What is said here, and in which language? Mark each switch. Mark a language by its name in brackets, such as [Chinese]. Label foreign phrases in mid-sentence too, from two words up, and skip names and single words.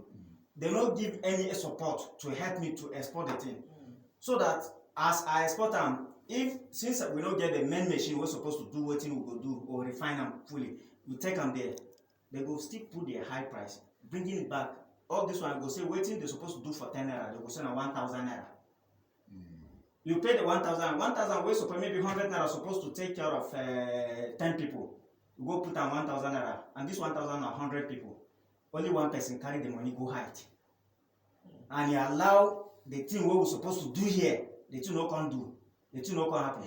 [Nigerian Pidgin] They no give any support to help me to export the thing. So that as I export am, since we don't get the main machine we're supposed to do wetin we go do or refine am fully, we take am there, they go still put their high price, bringing it back. All this one go say wetin they supposed to do for 10 naira, they go say na 1,000 naira. You pay the 1,000 wey suppose maybe 100 naira supposed to take care of 10 people. You go put am 1,000 naira, and this 1,000 na 100 people. Only one person carry the money go hide, and he allow the thing wey we supposed to do here, the thing no come do, the thing no come happen.